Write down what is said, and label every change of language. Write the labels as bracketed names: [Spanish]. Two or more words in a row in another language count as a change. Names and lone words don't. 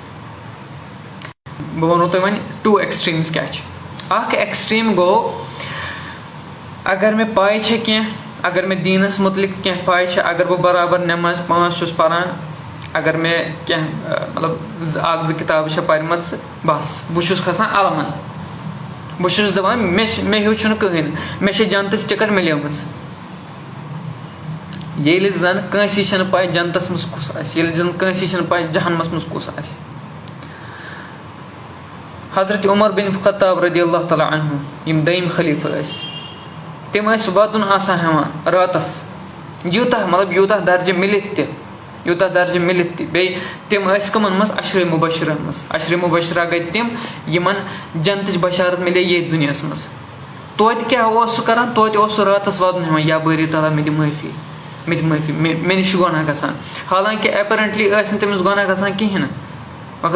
[Kashmiri] بہٕ وَنو تۄہہِ وۄنۍ 2 ایٚکٕسٹریٖمٕز کیاہ چھِ اکھ ایٚکٕسٹریٖم گوٚو اگر مےٚ پاے چھےٚ کینٛہہ اگر مےٚ دیٖنَس مُتعلِق کینٛہہ پاے چھِ اگر بہٕ برابر نٮ۪ماز 5 چھُس پَران اگر مےٚ کینٛہہ مطلب 1-2 کِتابہٕ چھےٚ پَرِمَژٕ بَس بہٕ چھُس کھسان اَلوَن بہٕ چھُس دَپان مےٚ ہیوٗ چھُنہٕ کٕہٕنۍ مےٚ چھےٚ جنتٕچ ٹِکٹ مِلیمٕژ ییٚلہِ زَن کٲنٛسی چھَنہٕ پاے جنتَس منٛز کُس آسہِ ییٚلہِ زَن کٲنٛسی چھَنہٕ پاے جہنمَس منٛز کُس آسہِ حضرت عمر بِن خطاب [Arabic] رضی اللہ تعالیٰ عنہ [Kashmiri] یِم دوٚیِم خلیٖفہٕ ٲسۍ تِم ٲسۍ وَدُن آسان ہٮ۪وان راتَس یوٗتاہ مطلب یوٗتاہ درجہِ مِلِتھ تہِ بیٚیہِ تِم ٲسۍ کٕمَن منٛز عشرے مُبشرَن منٛز عشرے مُبشرہ گٔے تِم یِمن جنتٕچ بشارت مِلے ییٚتھۍ دُنیاہَس منٛز توتہِ کیاہ اوس سُہ کران توتہِ اوس سُہ راتَس وَدُن ہٮ۪وان یا بٲری تعالیٰ مےٚ دِ معٲفی مےٚ نِش چھُ گۄناہ گژھان حالانکہِ ایپیرنٹلی ٲسۍ نہٕ تٔمِس گۄناہ گژھان کِہینۍ نہٕ مگر